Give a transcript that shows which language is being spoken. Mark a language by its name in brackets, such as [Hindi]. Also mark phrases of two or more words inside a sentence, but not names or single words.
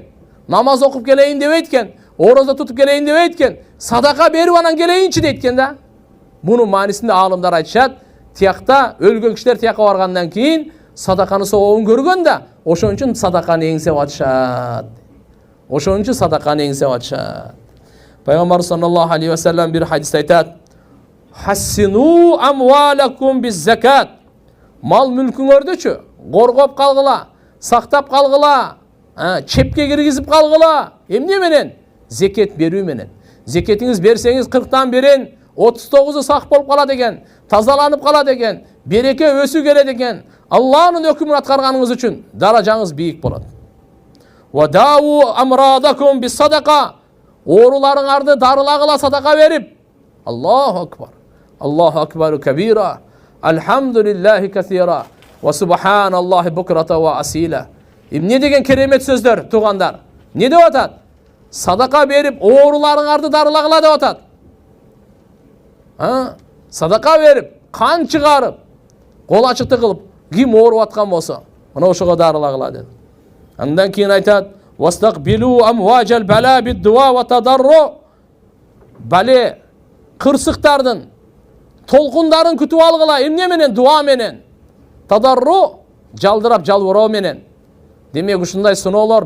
[Kyrgyz] Намаз окуп келейин дебейт экен, орозо тутуп келейин дебейт экен, садака берип анан келейинчи дейт экен да. Мунун маанисинде аалымдар айтышат, тиякта өлгөн кишилер тиякка баргандан кийин садаканы сообун көргөн да, ошон үчүн садаканы эңсеп атышат. Ошон үчүн садаканы эңсеп атышат. Пайгамбар [Arabic] صلى الله عليه وسلم [Kyrgyz] бир хадисте айтат: [Arabic] "حصنوا أموالكم بالزكاة." [Kyrgyz] Мал мүлкүңөрдүчү коргоп калгыла, сактап калгыла, чепке киргизип калгыла. Эмне менен? Зекет берүү менен. Зекетиңиз берсеңиз 40тан берин, 39-у сак болуп калат экен, тазаланып калат экен, береке өсүү келет экен. Алланын өкүмүн аткарганыңыз үчүн даражаңыз бийик болот. [Arabic] وداووا مرضاكم بالصدقة. [Kyrgyz] Ооруларыңарды дарылагыла садака берип. [Arabic] الله أكبر. الله أكبر كبيرا. الحمد لله كثيرا. وسبحان الله بكرة وأصيلا. [Kyrgyz] Эмне деген керемет сөздөр, тугандар. Не деп атат? Садака берип, ооруларыңарды дарылагыла деп атат. Садака берип, кан чыгарып, кол ачыкты кылып, ким ооруп аткан болсо, мына ошого дарылагыла dedi. Андан кийин айтат: [Arabic] "واستقبلوا أمواج البلاء بالدعاء والتضرع." [Kyrgyz] Бале кырсыктардын, толкундарын күтүп алгыла, эмне менен? Дуа менен. Тадарру жалдырап жалбыроо менен. Демек ушундай сыноолор